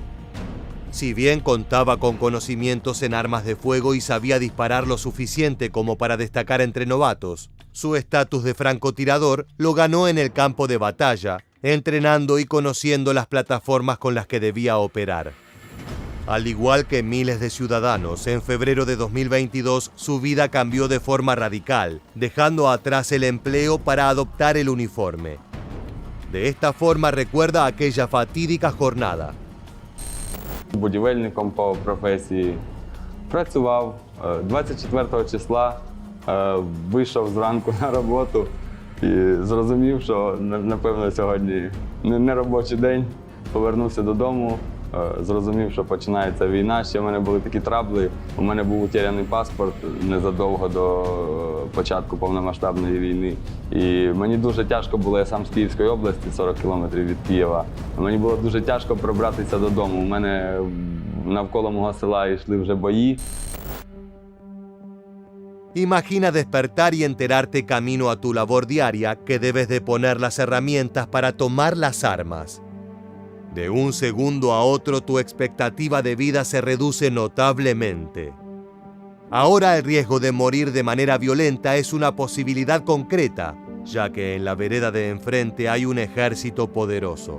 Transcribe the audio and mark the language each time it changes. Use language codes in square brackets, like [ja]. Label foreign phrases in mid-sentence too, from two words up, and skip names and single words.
[es] Si bien contaba con conocimientos en armas de fuego y sabía disparar lo suficiente como para destacar entre novatos, su estatus de francotirador lo ganó en el campo de batalla, entrenando y conociendo las plataformas con las que debía operar. Al igual que miles de ciudadanos, en febrero de 2022 su vida cambió de forma radical, dejando atrás el empleo para adoptar el uniforme. De esta forma recuerda aquella fatídica jornada. [uk] Будівельником по професії. Працював 24 числа, вийшов зранку на роботу і зрозумів, що, напевно, сьогодні не робочий день. Повернувся додому, зрозумів, що починається війна. Ще в мене були такі трабли. У мене був утеряний паспорт незадовго до початку повномасштабної війни. І мені дуже тяжко було, я сам з Київської області, 40 кілометрів від Києва. Мені було дуже тяжко пробратися додому. У мене навколо мого села йшли вже бої. [es] Imagina despertar y enterarte camino a tu labor diaria que debes de poner las herramientas para tomar las armas. De un segundo a otro tu expectativa de vida se reduce notablemente. Ahora el riesgo de morir de manera violenta es una posibilidad concreta, ya que en la vereda de enfrente hay un ejército poderoso.